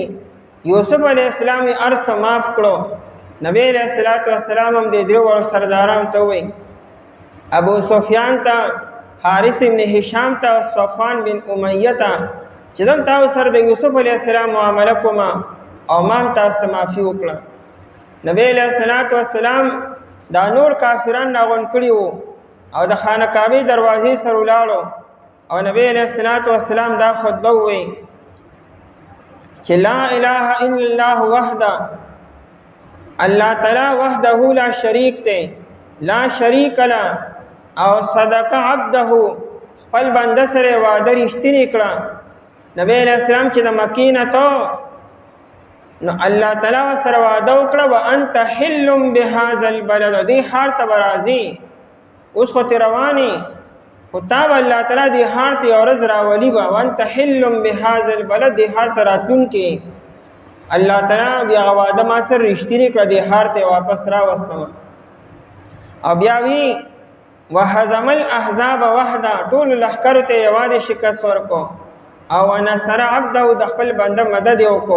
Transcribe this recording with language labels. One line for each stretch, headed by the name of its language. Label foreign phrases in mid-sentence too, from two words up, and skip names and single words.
Pashto: یوسف
Arabic: علیہ السلام
Pashto: ارس معاف کړو. نبی
Arabic: علیہ الصلوۃ والسلام
Pashto: هم دې درو ور سرداران ته وای، ابو سفیان ته، حارث بن هشام ته، صفوان بن امیہ ته، چې دم تاسو سره د یوسف
Arabic: علیہ السلام
Pashto: معامله کوما او ما تاسو معافي وکړه. نبی
Arabic: علیہ الصلوۃ والسلام
Pashto: دا نور کافران راغون کړي وو او د خانه کعبه دروازې سره ولاړو، او نبی
Arabic: علیہ الصلوۃ والسلام
Pashto: دا خطبه وی چې
Arabic: لا اله الا الله وحده،
Pashto: الله تعالی وحده لا شریک ته،
Arabic: لا شریک له،
Pashto: او
Arabic: صدق عبده،
Pashto: خپل بنده سره وعده رښتینی کړه. نبی
Arabic: علیہ السلام
Pashto: چې د مکې نه ته نو الله تعالی سره وعده وکړه،
Arabic: وانت حل بهذا البلد،
Pashto: دې ښار ته راځي. اوس خو رواني خطاب الله تعالی دې ښار ته ورځ راولي به،
Arabic: وانت حل بهذا البلد،
Pashto: دې ښار ته راتلونکي الله تعالی بیا وعده ما سره رښتینی کړه، دې ښار ته واپس راوستم. او بیا وی
Arabic: وهزم الاحزاب وحده،
Pashto: ټول لښکر ته یوازې شکست ورکو، او
Arabic: نصر عبده،
Pashto: د خپل بنده مدد وکړو.